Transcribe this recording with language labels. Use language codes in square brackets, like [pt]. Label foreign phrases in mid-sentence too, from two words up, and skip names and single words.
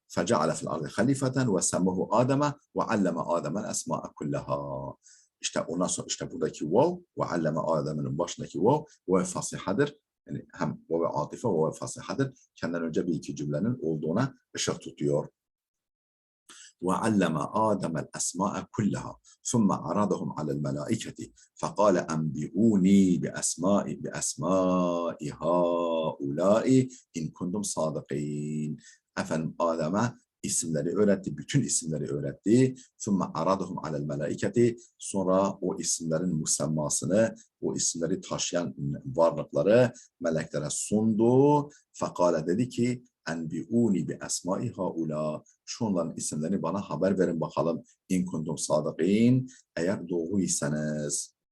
[ar] فجعل في الأرض خليفة وسماه آدم وعلم آدم الأسماء كلها. [tr] İşte ondan sonra işte buradaki vav [ar] وعلم [tr] Adem'in başındaki vav ve fasihadır. Yani hem vav ve atife ve fasihadır. Kendinden önce bir iki cümlenin olduğuna ışık tutuyor. [ar] وعلم آدم الأسماء كلها ثم عرضهم على الملائكة فقال أنبئوني بأسماء هؤلاء إن كنتم صادقين. [tr] Efendim Adem'e isimleri öğretti, bütün isimleri öğretti. [ar] ثم عرضهم على الملائكة, [tr] sonra o isimlerin musammasını, o isimleri taşıyan varlıkları meleklere sundu. فقال, dedi ki [ar] أنبئوني بأسماء هؤلاء, [tr] şunların isimlerini bana haber verin bakalım. [ar] إن كنتم صادقين, [tr] eğer doğruysanız.